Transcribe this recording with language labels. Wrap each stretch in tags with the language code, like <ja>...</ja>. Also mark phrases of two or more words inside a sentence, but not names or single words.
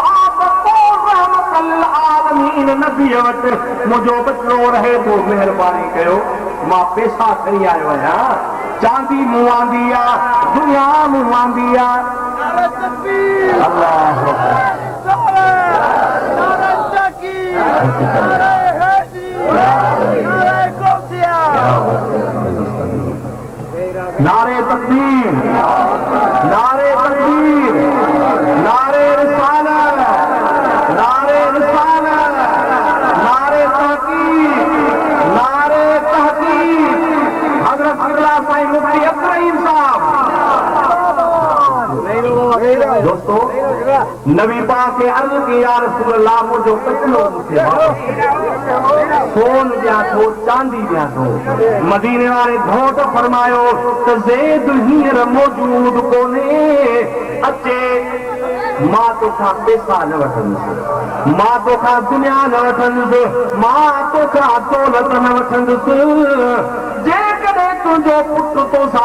<sd>आलमीन नबीअ वटि मुंहिंजो बचड़ो रहे थो महिरबानी कयो मां पैसा खणी आयो आहियां चांदी मूं आंदी आहे दुनिया मूं आंदी आहे अल्लाह</sd> <ur>نعرۂ تکبیر نعرۂ تکبیر نعرۂ رسالت نعرۂ رسالت نعرۂ تحقیق نعرۂ تحقیق حضرت قبلہ سائیں مفتی ابراہیم صاحب دوستوں نبی پاک کے عرض کی یا رسول اللہ</ur> <sd>मुझो बचड़ो मूंखे सोन ॾियां थो चांदी ॾियां थो मदीने वारे घोट फरमायो त ज़ैद हींअर मौजूद कोन्हे अचे मां तोखां पैसा न वठंदुसि मां तोखां दुनिया न वठंदुसि मां तोखां दौलत न वठंदुसि जेकॾहिं तुंहिंजो पुटु तोसां</sd>